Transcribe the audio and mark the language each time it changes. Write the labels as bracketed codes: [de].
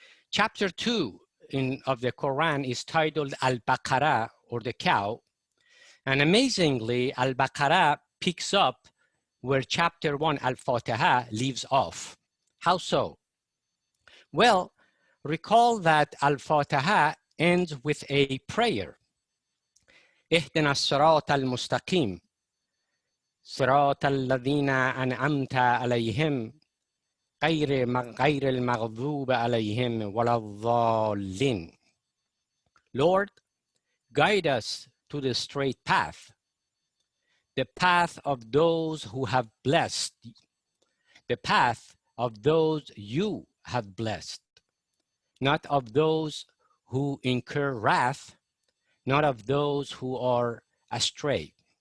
[en] Chapter 2 of the Quran is titled Al-Baqarah, or the cow. And amazingly, Al-Baqarah picks up where chapter 1, Al-Fatiha, leaves off. How so? Well, recall that Al-Fatiha ends with a prayer. [ar] اهدنا الصراط المستقيم صراط الذين أنعمت عليهم غير المغضوب عليهم ولا الضالين. [en] Lord, guide us to the straight path, the path of those who have blessed, the path of those you have blessed, not of those who incur wrath, not of those who are astray.